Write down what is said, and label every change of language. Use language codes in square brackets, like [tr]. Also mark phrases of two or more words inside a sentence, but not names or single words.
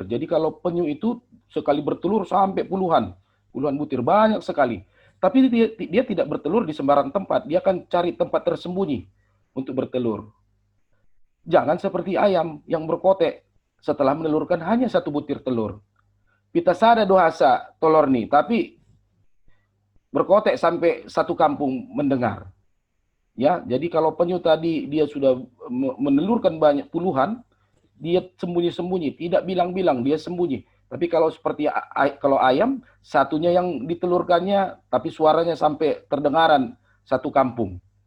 [id] Jadi kalau penyu itu sekali bertelur sampai puluhan butir, banyak sekali. Tapi dia tidak bertelur di sembarang tempat, dia akan cari tempat tersembunyi untuk bertelur. Jangan seperti ayam yang berkotek setelah menelurkan hanya satu butir telur. [bts] Pita sada dohasa [id] telur nih, tapi berkotek sampai satu kampung mendengar. Ya, jadi kalau penyu tadi dia sudah menelurkan banyak puluhan, dia sembunyi-sembunyi, tidak bilang-bilang, dia sembunyi. Tapi kalau seperti kalau ayam, satunya yang ditelurkannya, tapi suaranya sampai terdengaran satu kampung.